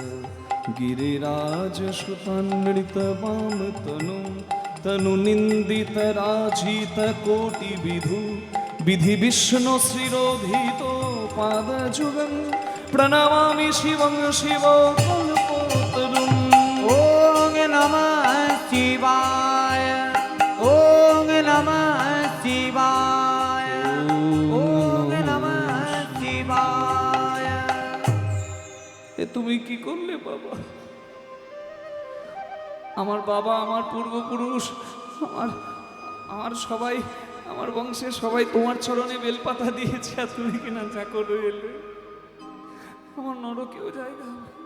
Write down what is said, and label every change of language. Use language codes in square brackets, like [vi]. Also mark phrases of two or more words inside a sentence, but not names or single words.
[sa] गिरिराजसुतान्नृतवामतनुं तनुनिन्दितराजितकोटिविधु विधि विष्णु श्रीरोधितो पादजुगं प्रणमामि शिवं शिवकल्पोत्तरम्। ओम नमः शिवाय। ओम नमः शिवाय। ओम नमः शिवाय। [bn] এ তুমি কি করলে বাবা? আমার বাবা, আমার পূর্বপুরুষ, আমার আমার সবাই, আমার বংশের সবাই তোমার চরণে বেলপাতা দিয়েছে, আর তুমি কিনা চাকর হয়ে এলে। আমার নরকেও জায়গা হবে না।